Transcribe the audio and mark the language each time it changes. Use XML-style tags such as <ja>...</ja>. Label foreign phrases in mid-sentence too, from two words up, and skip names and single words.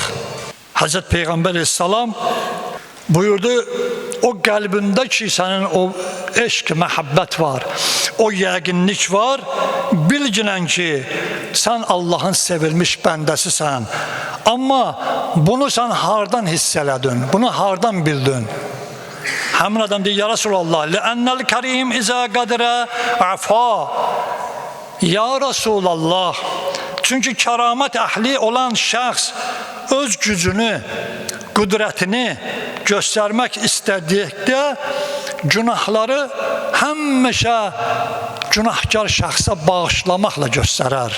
<az>Hazreti Peyğəmbər əleyhissalam buyurdu, o qəlbində ki, sənin o eşq, məhəbbət var, o yəqinlik var, bilginən ki, sən Allahın sevilmiş bəndəsisən. Amma bunu sən hardan hiss elədin, bunu hardan bildin? Həmin adam deyir,</az> <ar>يا رسول الله, لِأَنَّ الْكَرِيمِ إِذَا قَدْرَ عَفَا. يا رسول الله,</ar> <az>çünki kəramət əhli olan şəxs öz gücünü, qüdrətini göstərmək istədikdə günahları həmişə günahkar şəxsə bağışlamaqla göstərər.</az>